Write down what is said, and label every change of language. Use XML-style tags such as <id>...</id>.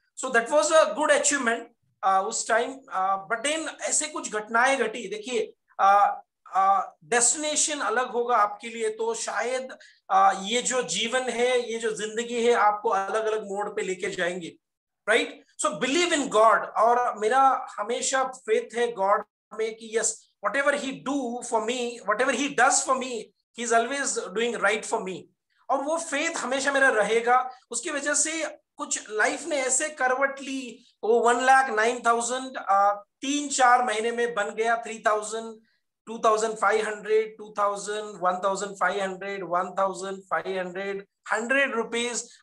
<en>So that was a good achievement उस time.</en> <hi>But then ऐसे कुछ घटनाएं घटी। देखिए, डेस्टिनेशन अलग होगा आपके लिए, तो शायद ये जो जीवन है, ये जो जिंदगी है, आपको अलग अलग मोड़ पे लेके जाएंगे, right?</hi> <en>so believe in God,</en> <hi>और मेरा हमेशा फेथ है गॉड में कि yes,</hi> <en>whatever he do for me, whatever he does for me, he is always doing right for me।</en> <hi>और वो फेथ हमेशा मेरा रहेगा। उसकी वजह से कुछ लाइफ ने ऐसे करवट ली, वो 1,09,000 3-4 महीने में बन गया 3,000, 2,500, 2,000, 1,500, 1,500, 100 रुपीज।</hi>